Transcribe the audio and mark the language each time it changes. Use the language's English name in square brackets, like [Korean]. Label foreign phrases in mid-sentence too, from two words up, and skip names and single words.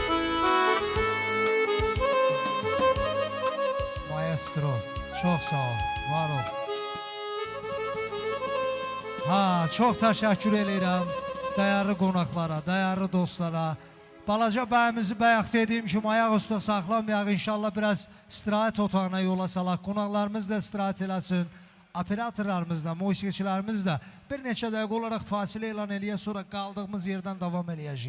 [Turkish] Maestro, çok sağ ol, var ol. Ha, çok teşekkür ederim değerli qonaqlara, değerli dostlara. [Azerbaijani] Balaca bəyimizi bayaq dediyim kimi ayaq üstə saxlamayaq. İnşallah biraz istirahət otağına yola salaq. Qonaqlarımız da istirahət eləsin. Operatorlarımız da, musiqiçilərimiz də bir neçə dəqiqə olaraq fasilə elan eləyə sonra qaldığımız yerdən davam eləyəcəyik.